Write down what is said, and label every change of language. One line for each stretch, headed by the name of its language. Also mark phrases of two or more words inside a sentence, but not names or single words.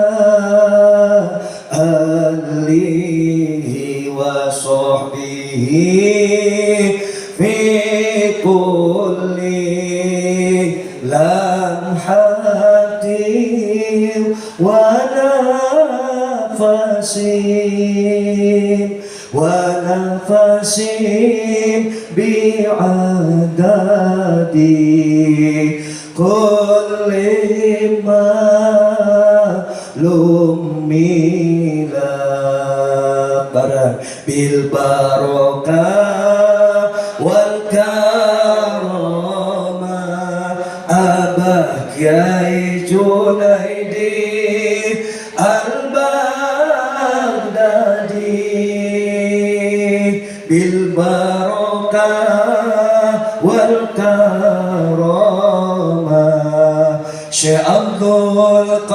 Arabic: آله وصحبه في كل لمحة ونفس بعدد كل معلوم ملء بالبركة والكرامة Abah Kyai Junaidi Al-Baghdadi بالبركة والكرامة Syekh Abdul